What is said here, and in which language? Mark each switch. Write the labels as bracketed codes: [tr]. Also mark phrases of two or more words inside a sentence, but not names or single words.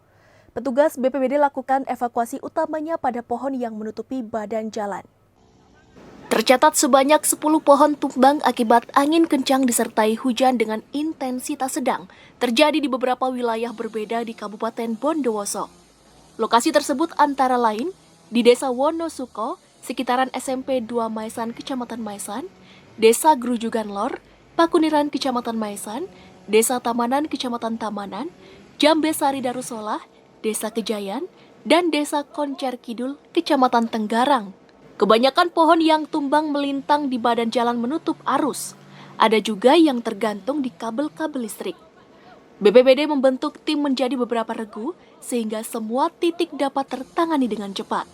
[id] Petugas BPBD lakukan evakuasi utamanya pada pohon yang menutupi badan jalan. Tercatat sebanyak 10 pohon tumbang akibat angin kencang disertai hujan dengan intensitas sedang terjadi di beberapa wilayah berbeda di Kabupaten Bondowoso. Lokasi tersebut antara lain di Desa Wonosuko, sekitaran SMP 2 Maesan, Kecamatan Maesan, Desa Grujugan Lor, Pakuniran, Kecamatan Maesan, Desa Tamanan, Kecamatan Tamanan, Jambe Sari Darussolah, Desa Kejayan, dan Desa Koncer Kidul, Kecamatan Tenggarang. Kebanyakan pohon yang tumbang melintang di badan jalan menutup arus. Ada juga yang tergantung di kabel-kabel listrik. BPBD membentuk tim menjadi beberapa regu sehingga semua titik dapat tertangani dengan cepat.